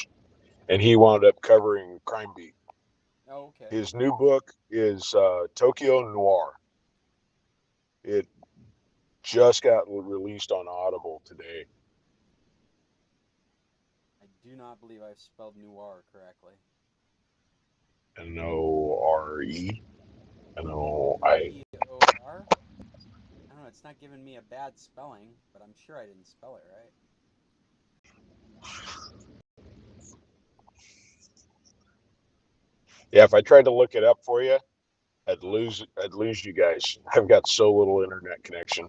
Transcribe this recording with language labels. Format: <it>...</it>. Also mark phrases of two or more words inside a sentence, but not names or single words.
<en>And he wound up covering Crime Beat. Oh, okay. His new book is Tokyo Noir. It just got released on Audible today. I do not believe I've spelled noir correctly. N-O-R-E. N-O-I. E-O-R? I don't know, it's not giving me a bad spelling, but I'm sure I didn't spell it right. Yeah, if I tried to look it up for you, I'd lose you guys. I've got so little internet connection.</en>